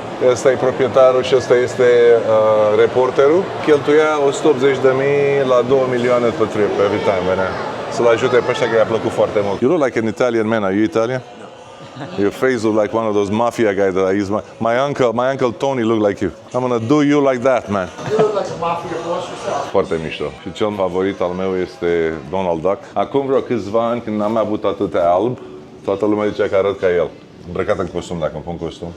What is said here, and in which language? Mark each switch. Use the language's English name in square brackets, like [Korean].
[Romanian] Ăsta e proprietarul și ăsta este reporterul. Cheltuia 180.000 la 2 milioane pe [English] trip every time [Romanian] venea. Să-l ajute pe ăștia, că i-a plăcut foarte mult. [English] You look like an Italian man. Are you Italian? Your face look like one of those mafia guys that I use. My uncle Tony look like you. I'm gonna do you like that, man. You look like a mafia boss yourself. [Romanian] Foarte mișto. Și cel favorit al meu este Donald Duck. Acum vreo câțiva ani, când n-am avut atâtea alb, toată lumea zicea că arăt ca el. Îmbrăcat în costum, dacă îmi pun costum.